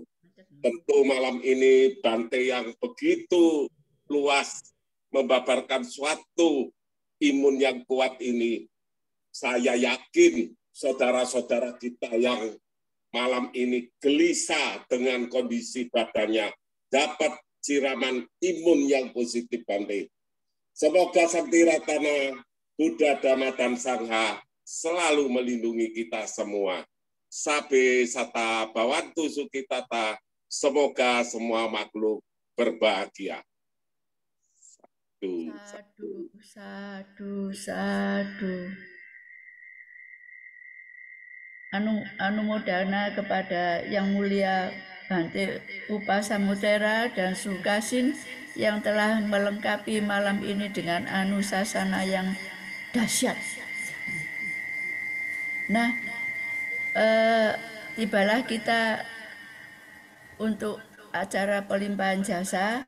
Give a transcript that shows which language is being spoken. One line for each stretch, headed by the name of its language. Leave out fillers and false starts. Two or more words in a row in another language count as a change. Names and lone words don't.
Indonesian: Tentu malam ini Bante yang begitu luas membabarkan suatu imun yang kuat ini, saya yakin saudara-saudara kita yang malam ini gelisah dengan kondisi badannya dapat siraman imun yang positif, Bante. Semoga Sakti Ratana, Buddha, Dhamma, dan Sangha selalu melindungi kita semua.
Pali: Sabe sata bawantu sukitata,
Indonesian: semoga semua makhluk berbahagia.
Pali: Sadu, sadu, sadu.
Indonesian: Anumodana kepada Yang Mulia Bante Upasamudera dan Sukasin yang telah melengkapi malam ini dengan anusasana yang dahsyat. Nah, tibalah kita untuk acara pelimpahan jasa.